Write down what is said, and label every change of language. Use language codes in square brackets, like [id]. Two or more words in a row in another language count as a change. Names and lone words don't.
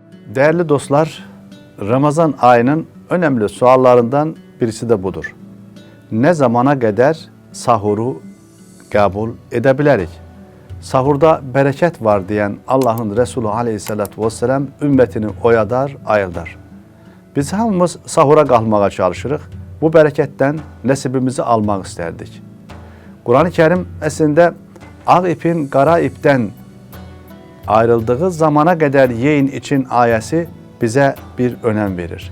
[tr] Değerli dostlar, Ramazan ayının önemli suallarından birisi de budur. Ne zamana kadar sahuru kabul edebiliriz? Sahurda bereket var diyen Allah'ın Resulü [ar] aleyhissalatü vesselam [tr] ümmetini oyadar, ayıldar. [az] Biz hamımız sahura qalmağa çalışırıq. Bu bərəkətdən nəsibimizi almaq istərdik. Quran-ı Kerim əslində ağ ipin qara ipdən ayrıldığı zamana qədər yeyin için ayəsi bizə bir önəm verir.